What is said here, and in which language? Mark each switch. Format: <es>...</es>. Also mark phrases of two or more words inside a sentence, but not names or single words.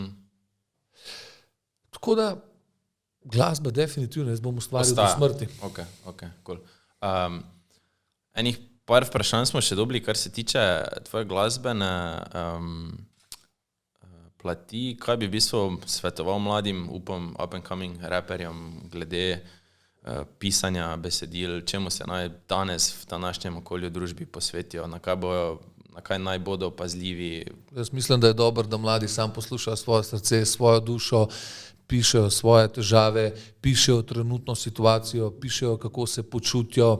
<sl>Tako da glasba definitivno, jaz bom ustvaril do smrti.</sl> <en>Ok, cool.</en> <sl>Enih par vprašanj smo še dobili, kar se tiče tvoje glasbene plati. Kaj bi v bistvu svetoval mladim, upam,</sl> <en>up and coming</en> <sl>raperjem glede pisanja besedil, čemu se naj danes v današnjem okolju družbi posvetijo, na kaj naj bodo pazljivi? Jaz mislim, da je dobro, da mladi sam poslušajo svoje srce, svojo dušo, pišejo svoje težave, pišejo trenutno situacijo, pišejo, kako se počutijo.</sl>